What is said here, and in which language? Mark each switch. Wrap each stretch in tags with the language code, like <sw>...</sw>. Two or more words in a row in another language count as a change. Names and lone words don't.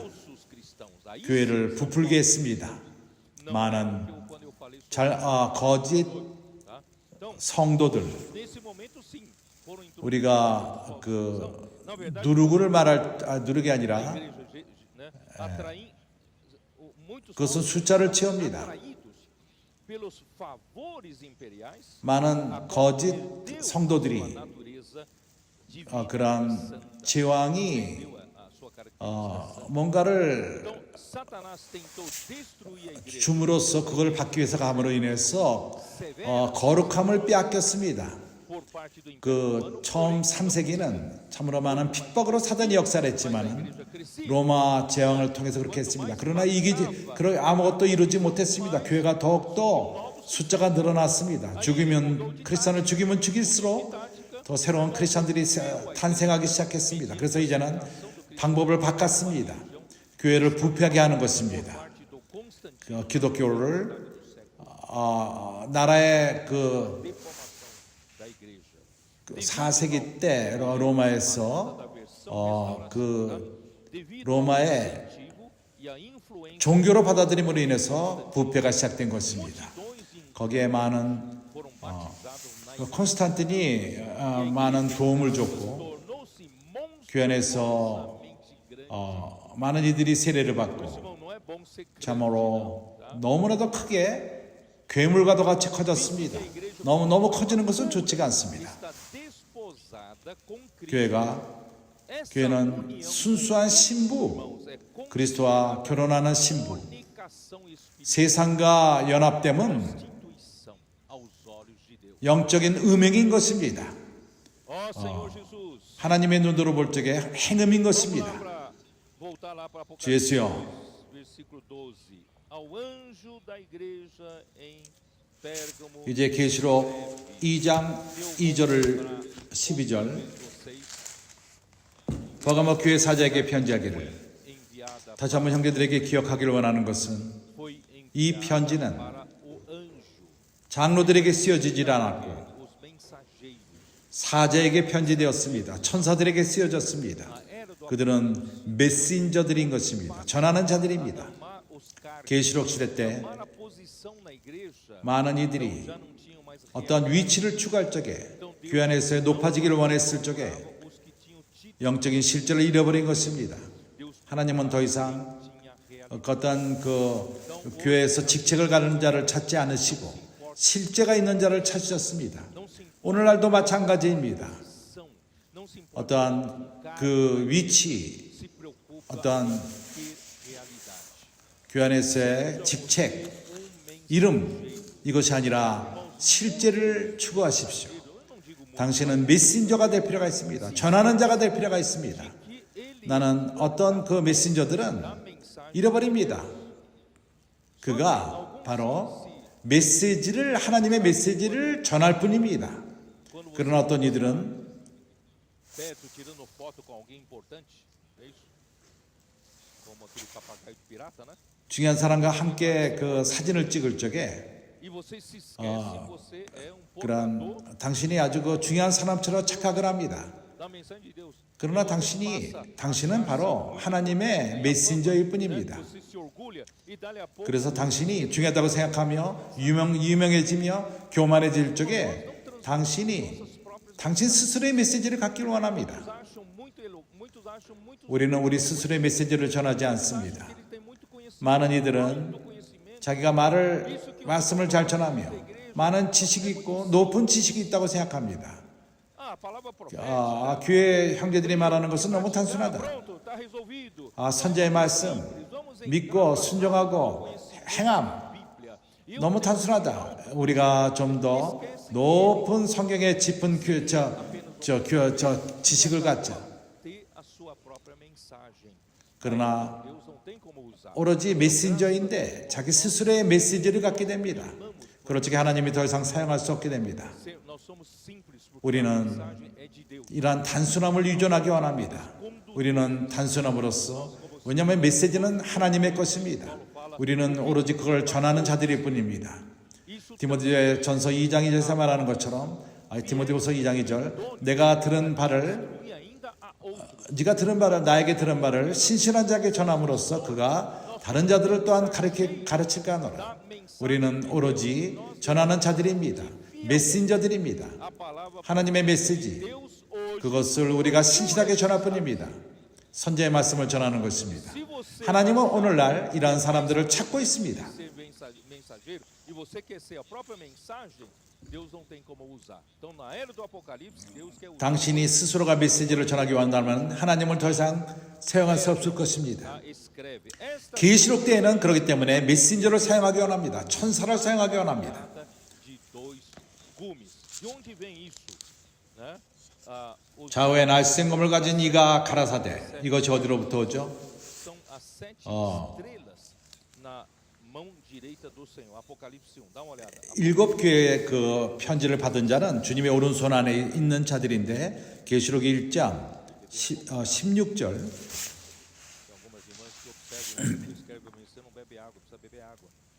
<ko>교회를 부풀게 했습니다. 많은 거짓 성도들, 우리가 누룩이 아니라 그것은 숫자를 채웁니다. 많은 거짓 성도들이 그러한 제왕이</ko> <pt>sua caracterização.</pt> <ko>뭔가를</ko> <pt>Então, Satanás tentou destruir a igreja.</pt> <ko>줌으로써 그걸 받기 위해서 감으로 인해서 거룩함을 빼앗겼습니다.</ko> <pt>Por parte do</pt> <ko>그</ko> <pt>Império</pt> <ko>처음 3세기는 참으로 많은 핍박으로 사단이 역사를 했지만 로마 제왕을 통해서 그렇게 했습니다. 그러나 아무것도 이루지 못했습니다. 교회가 더욱더 숫자가 늘어났습니다. 크리스천을 죽이면 죽일수록 더 새로운 크리스천들이 탄생하기 시작했습니다. 그래서 이제는 방법을 바꿨습니다. 교회를 부패하게 하는 것입니다.</ko> <pt>parte do Constantino,</pt> <ko>그 기독교를 나라의</ko> <pt>da igreja.</pt> <ko>4세기 때 로마에서 로마의</ko> <pt>E a influência</pt> <ko>종교로 받아들임으로 인해서 부패가 시작된 것입니다.</ko> <pt>dos</pt> <ko>거기에 많은</ko> <pt>foram batizados na</pt> <ko>콘스탄틴이 많은 도움을 줬고</ko> <pt>tornou-se</pt> <ko>교회 안에서</ko> <pt>grande.</pt> <ko>많은 이들이 세례를 받고</ko> <pt>Irmão, não é bom ser crente,</pt> <ko>참으로 너무나도 크게 괴물과도 같이 커졌습니다. 너무 커지는 것은 좋지가 않습니다.</ko> <pt>está desposada com Cristo.</pt> <ko>교회는</ko> <pt>Essa união,</pt> <ko>순수한 신부,</ko> <pt>irmãos, é</pt> <ko>그리스도와 결혼하는 신부,</ko> <pt>comunicação espiritual,</pt> <ko>세상과 연합됨은</ko> <pt>instituição aos olhos de Deus.</pt> <ko>영적인 음행인 것입니다.</ko> <pt>Ó Senhor Jesus,</pt> <ko>하나님의 눈으로 볼 적에 행음인 것입니다.</ko> <pt>voltar lá para</pt> <ko>주 예수여,</ko> <pt>versículo 12. Ao anjo da igreja em Pérgamo,</pt> <ko>이제 계시록 2장 2절을 12절 버가모 교회 사자에게 편지하기를</ko> <pt>enviada</pt> <ko>다시 한번 형제들에게 기억하기를 원하는 것은</ko> <pt>foi</pt> <ko>이</ko> <pt>enviada</pt> <ko>편지는</ko> <pt>para o anjo,</pt> <ko>장로들에게 쓰여지질 않았고</ko> <pt>os mensageiros.</pt> <ko>사자에게 편지되었습니다. 천사들에게 쓰여졌습니다.</ko> <pt>A era do</pt> <ko>그들은 메신저들인 것입니다. 전하는 자들입니다.</ko> <pt>amar os cargos,</pt> <ko>계시록 시대 때</ko> <pt>tomar a posição na igreja,</pt> <ko>많은 이들이</ko> <pt>já não tinham mais</pt> <ko>어떠한 위치를 추구할 적에 교회 안에서 높아지기를 원했을 적에</ko> <pt>os que tinham título.</pt> <ko>영적인 실제를 잃어버린 것입니다.</ko> <pt>Deus</pt> <ko>하나님은 더 이상</ko> <pt>tinha realizado.</pt> <ko>어떤 교회에서 직책을 가는 자를 찾지 않으시고 실제가 있는 자를 찾으셨습니다.</ko> <pt>Não se</pt> <ko>오늘날도 마찬가지입니다.</ko> <pt>importam, não se importa</pt> <ko>어떠한 그 위치,</ko> <pt>se preocupa</pt> <ko>어떠한</ko> <pt>em ter realidade.</pt> <ko>교회 안에서의 직책, 이름 이것이 아니라 실제를 추구하십시오.</ko> <pt>Eu não digo muito</pt> <ko>당신은 메신저가 될 필요가 있습니다. 전하는 자가 될 필요가 있습니다.</ko> <pt>que ele</pt> <ko>나는 어떤 그 메신저들은</ko> <pt>a mensagem</pt> <ko>잃어버립니다. 그가 바로 메시지를 하나님의 메시지를 전할 뿐입니다. 그러나 어떤 이들은</ko> <pt>perto tirando foto com alguém importante, é isso? Como aquele papagaio de pirata, né?</pt> <ko>중요한 사람과 함께 그 사진을 찍을 적에</ko> <pt>E você se esquece, você é um portador</pt> <ko>그런 당신이 아주 그 중요한 사람처럼 착각을 합니다.</ko> <pt>da mensagem de Deus.</pt> <ko>그러나 당신은 바로 하나님의 메신저일 뿐입니다.</ko> <pt>Você se orgulha e dali a pouco</pt> <ko>그래서 당신이 중요하다고 생각하며 유명해지며 교만해질 적에 당신 스스로의 메시지를 갖기를 원합니다.</ko> <pt>muitos acham muito</pt> <ko>우리는 우리 스스로의 메시지를 전하지 않습니다.</ko> <pt>que ele tem muito conhecimento,</pt> <ko>많은 이들은</ko> <pt>conhecimento.</pt> <ko>자기가 말씀을 잘 전하며 많은 지식이 있고 높은 지식이 있다고 생각합니다.</ko> <pt>Ah, a palavra profética.</pt> <ko>교회 형제들이 말하는 것은 너무</ko> <pt>Ah,</pt> <ko>단순하다.</ko> <pt>pronto, está resolvido.</pt> <ko>선자의 말씀 믿고 순종하고 행함</ko> <pt>Bíblia.</pt> <ko>너무 단순하다. 우리가 좀 더 높은 성경의 짚은 지식을 갖자.</ko> <pt>Ter a sua própria mensagem.</pt> <ko>그러나</ko> <pt>Deus não tem como usar.</pt> <ko>오로지 메신저인데 자기 스스로의 메시지를 갖게 됩니다. 그렇지 하나님이 더 이상 사용할 수 없게 됩니다.</ko> <pt>Nós somos simples porque a</pt> <ko>우리는</ko> <pt>mensagem é de Deus.</pt> <ko>이러한 단순함을 유존하기 원합니다. 우리는 단순함으로써 왜냐하면 메시지는 하나님의 것입니다. 우리는 오로지 그걸 전하는 자들일 뿐입니다. 디모데 전서 2장 2절에서 말하는 것처럼 디모데후서 2장 2절 내가 들은 바를</ko> <pt>E ainda há outro.</pt> <ko>네가 들은 바를 나에게 들은 바를 신실한 자에게 전함으로써 그가 다른 자들을 또한 가르칠까 하노라. 우리는 오로지 전하는 자들입니다. 메신저들입니다.</ko> <pt>A palavra</pt> <ko>하나님의 메시지</ko> <pt>Deus hoje</pt> <ko>그것을 우리가 신실하게 전할 뿐입니다. 선제의 말씀을 전하는 것입니다. 하나님은 오늘날 이러한 사람들을 찾고 있습니다.</ko> <pt>ser mensageiro e você quer ser a própria mensagem, Deus não tem como usar. Então na era do Apocalipse, Deus quer usar.</pt> <ko>당신이 스스로가 메시지를 전하기 원한다면 하나님을 더 이상 사용할 수 없을 것입니다.</ko> <pt>Escreve esta</pt> <ko>계시록 때에는 그렇기 때문에 메신저를 사용하기 원합니다. 천사를 사용하기 원합니다.</ko> <pt>carta de dois gumes. De onde vem isso, né? Os</pt> <ko>좌우에 날쌘검을 가진 이가 가라사대. 이것이 어디로부터 오죠?</ko> <pt>são as 7 estrelas na mão direita do Senhor. Apocalipse 1. dá uma olhada.</pt> <ko>7교회의 그 편지를 받은 자는 주님의 오른손 안에 있는 자들인데 계시록 1장 16절.</ko> <pt>Tem algumas irmãs que observam, que escrevem para mim, você não bebe água, precisa beber água.</pt>